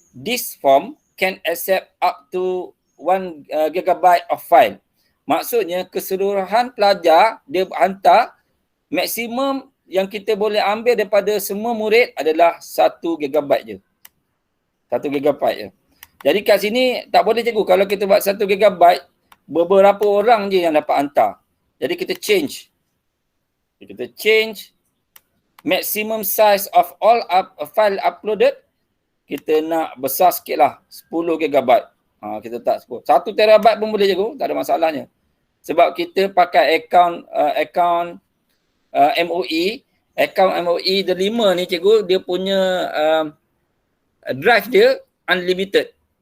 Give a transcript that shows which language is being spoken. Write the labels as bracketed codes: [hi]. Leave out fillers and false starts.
[en] This form can accept up to 1 GB of file. [ms] Maksudnya keseluruhan pelajar dia hantar maksimum yang kita boleh ambil daripada semua murid adalah 1 GB je. 1 GB je. Jadi kat sini tak boleh cikgu. Kalau kita buat 1 GB, beberapa orang je yang dapat hantar. Jadi kita change. Kita [en] change maximum size of all file uploaded. [ms] Kita nak besar sikit lah. 10 GB. Kita tak 10. 1 terabyte pun boleh cikgu. Tak ada masalahnya. Sebab kita pakai account MOE. Account MOE The5 ni cikgu, dia punya drive dia unlimited.